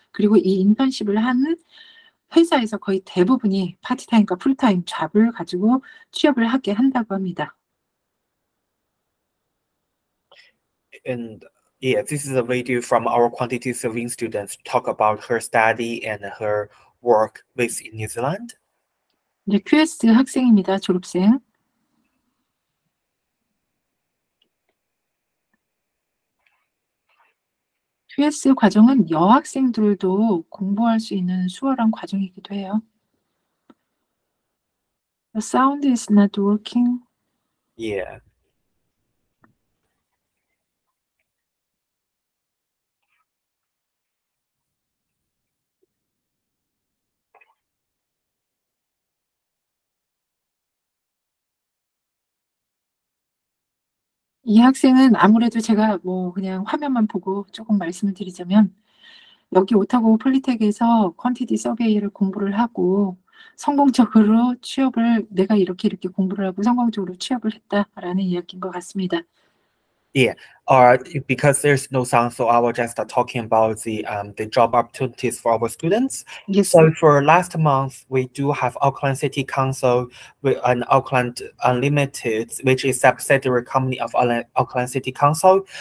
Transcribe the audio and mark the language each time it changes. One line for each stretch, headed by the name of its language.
Korean: 그리고 이 인턴십을 한 회사에서 거의 대부분이 파트타임과 풀타임 잡을 가지고 취업을 하게 한다고 합니다.
English: And yeah, this is a video from our quantity surveying students to talk about her study and her work with in New Zealand.
Korean: 이제 QS 학생입니다. 졸업생. QS 과정은 여학생들도 공부할 수 있는 수월한 과정이기도 해요.
English: The sound is not working. Yeah.
Korean: 이 학생은 아무래도 제가 뭐 그냥 화면만 보고 조금 말씀을 드리자면 여기 오타고 폴리텍에서 퀀티티 서베이를 공부를 하고 성공적으로 취업을 내가 이렇게 공부를 하고 성공적으로 취업을 했다라는 이야기인 것 같습니다.
English: Yeah, because there's no sound, so I was just talking about the job opportunities for our students. Yes. So for last month, we do have Auckland City Council and Auckland Unlimited, which is subsidiary company of Auckland City Council.